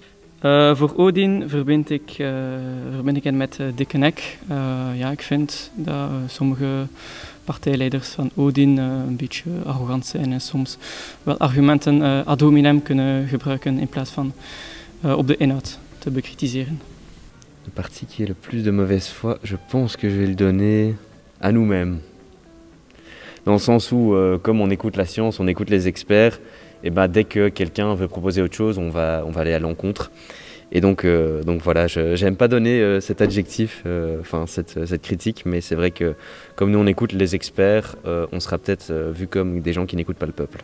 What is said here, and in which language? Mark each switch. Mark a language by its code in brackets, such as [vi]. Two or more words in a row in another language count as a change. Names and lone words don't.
[nl] Voor Odin verbind ik hen met dikke nek. Ja, ik vind dat sommige partijleiders van Odin een beetje arrogant zijn en soms wel argumenten [la] ad hominem [nl] kunnen gebruiken in plaats van op de inhoud te bekritiseren. [fr] Le parti qui est le plus de mauvaise foi, je pense que je vais le donner à nous-mêmes. Dans le sens où, comme on écoute la science, on écoute les experts, et dès que quelqu'un veut proposer autre chose, on va aller à l'encontre. Et donc voilà, j'aime pas donner cet adjectif, cette critique, mais c'est vrai que comme nous on écoute les experts, on sera peut-être vu comme des gens qui n'écoutent pas le peuple.